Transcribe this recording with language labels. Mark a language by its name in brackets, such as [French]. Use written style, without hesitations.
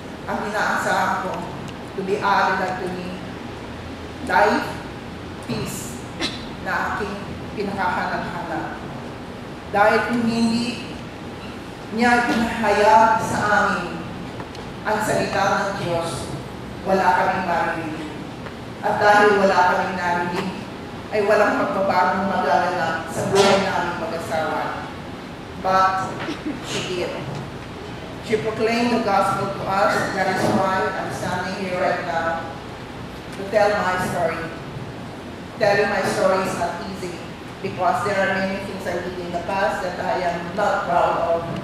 [Filipino] Ang inaasahan ko, [English] to be added unto me, life, peace, [Filipino] na aking pinakahanap-hanap. Dahil kung hindi niya pinahayag sa amin ang salita ng Diyos, wala kaming marinig. At dahil wala kaming narinig, ay walang pagbabagong magaganap sa buhay namin mag-asawa. [English] But she did. She proclaimed the gospel to us. That is why I'm standing here right now to tell my story. Telling my story is not easy because there are many things I did in the past that I am not proud of.